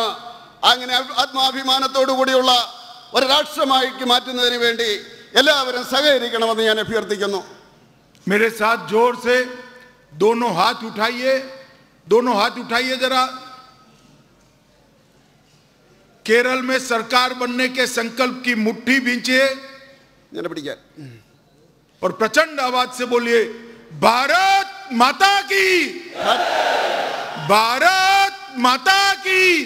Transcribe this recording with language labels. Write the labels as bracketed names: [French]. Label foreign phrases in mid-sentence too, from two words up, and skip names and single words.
[Malayalam] അങ്ങനെ ആത്മാഭിമാനത്തോടു കൂടിയുള്ള ഒരു രാഷ്ട്രമാക്കി മാറ്റുന്നതിന് വേണ്ടി എല്ലാവരും സഹകരിക്കണമെന്ന് ഞാൻ അഭ്യർത്ഥിക്കുന്നു. [Hindi] मेरे साथ जोर से दोनों हाथ उठाइए जरा। केरल में सरकार बनने के संकल्प की मुट्ठी भींचिए और प्रचंड आवाज से बोलिए, भारत माता की, भारत माता की